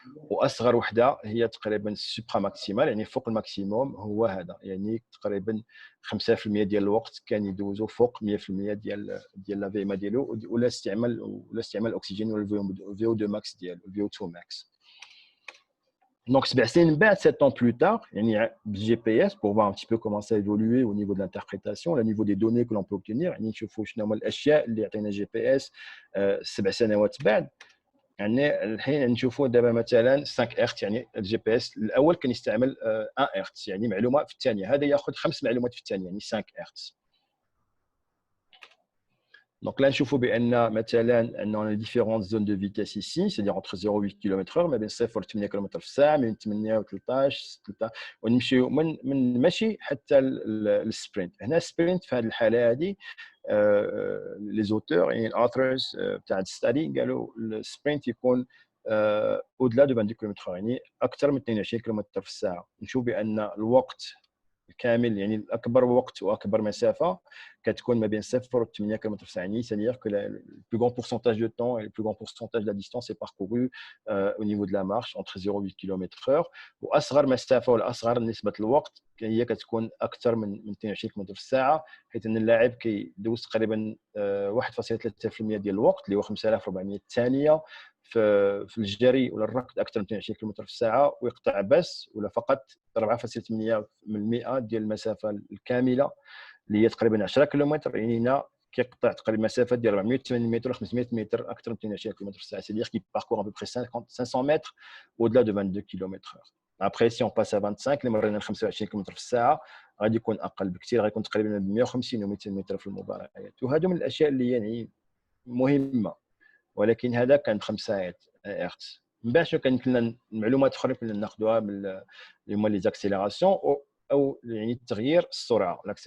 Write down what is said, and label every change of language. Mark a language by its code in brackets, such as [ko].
[ar] واصغر وحده هي تقريبا السوبرا ماكسيمال، يعني فوق الماكسيموم هو هذا. يعني تقريبا 5% ديال الوقت كان يدوزو فوق 100% ديال لا في ام ديالو ولا استعمال الاكسجين ولا الفي او 2 ماكس ديالو الفي او 2 ماكس. [fr] Donc, 7 ans plus tard, il y a le GPS pour voir un petit peu comment ça a évolué au niveau de l'interprétation, au niveau des données que l'on peut obtenir. Il faut que le GPS 7 [ar] سنوات بعد. يعني الحين نشوفوا دابا مثلا 5 هرتز. يعني الجي بي اس الاول كان يستعمل 1 هرتز، يعني معلومه في الثانيه. هذا ياخذ 5 معلومات في الثانيه، يعني 5 هرتز. Donc là, نشوفوا بان مثلا عندنا [fr] différentes zones de vitesse ici, c'est-à-dire entre 0 et 8 km/h [ar] ما بين 0 و 8 كم في الساعه، من 8 و 13 ونمشيو من ماشي حتى السبرينت. هنا السبرينت في هذه الحاله هذه لي زوتور يعني الاوثرز تاع الستادي قالوا السبرينت يكون [fr] au-delà de 22 km/h، [ar] يعني اكثر من 22 كم في الساعه. نشوف بان الوقت كامل يعني اكبر وقت واكبر مسافه كتكون ما بين 0 و 8 كم في الساعه. [fr] يعني c'est-à-dire que le plus grand pourcentage de temps et le plus grand pourcentage de la distance est parcouru au niveau de la marche entre 0 et 8 km/h. [ar] واصغر مسافه ولا اصغر نسبه الوقت هي كتكون اكثر من 22 كم في الساعه، حيث ان اللاعب كيدوز تقريبا 1.3% ديال الوقت اللي هو 5400 ثانيه في الجري ولا الركض اكثر من 22 كم في الساعه، ويقطع بس ولا فقط 4.8% ديال المسافه الكامله اللي هي تقريبا 10 كيلومتر. يعني هنا كيقطع تقريبا مسافه ديال 480 متر 500 متر اكثر من 22 كم في الساعه. [fr] C'est-à-dire qu'il parcourt à peu près 500 mètres au-delà de 22 km/h. Après si on passe à 25 [ar] اللي مرينا ل 25 كم في الساعه غادي يكون اقل بكثير، غيكون تقريبا 150 و 200 متر في المباريات. وهذو من الاشياء اللي يعني مهمه، ولكن هذا كان 5 هرتز. من بعد شنو كان لنا المعلومات اخرى كنا ناخذوها من اللي هما لي زاكسيليراسيون او يعني تغيير السرعه.